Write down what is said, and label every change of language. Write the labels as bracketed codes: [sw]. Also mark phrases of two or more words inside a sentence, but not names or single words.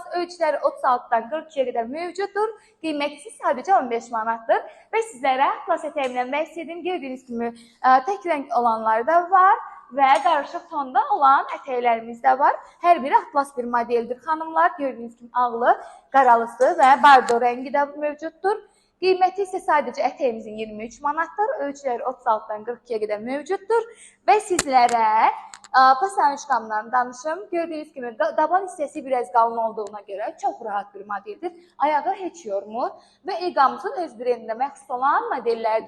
[tr] Ölçüleri 36'dan 42'ye kadar mevcuttur. Kıymeti sadece 15 manattır. Ve sizlere atlas eteğimden bahsedeyim. Gördüğünüz gibi tek renk olanlar da var. Ve karışık tonda olan eteklerimiz de var. Her biri atlas bir modeldir hanımlar. Gördüğünüz gibi ağlı, qaralısı ve bardo rengi de mevcuttur. [az] Qiyməti isə sadəcə ətəyimizin 23 manatdır. Ölçüləri 36-dan 42-yə qədər mövcuddur. Və sizlərə pasanjkamdan danışım. Gördüyünüz kimi daban hissəsi biraz qalın olduğuna görə çox rahat bir modeldir. Ayağı heç yormur və Egamızın öz brendində məxsus olan modellərdir.